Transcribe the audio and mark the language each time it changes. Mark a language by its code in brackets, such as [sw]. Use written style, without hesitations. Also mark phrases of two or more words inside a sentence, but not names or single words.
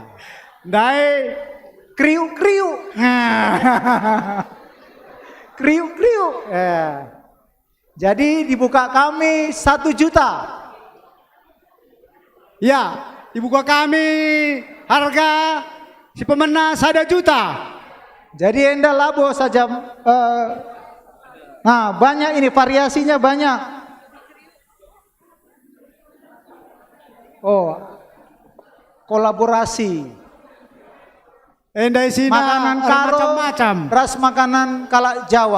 [btx] Dai [id] kriuk-kriuk. Kriuk-kriuk. Ya. Jadi dibuka kami 1 juta. Ya, dibuka kami harga si pemenang 1 juta. [btx] Jadi Enda labo saja. [id] Nah, banyak ini variasinya banyak. Oh, kolaborasi. [btx] Enda sini [id] makanan karo, macam-macam. [btx] Ras makanan kala Jawa.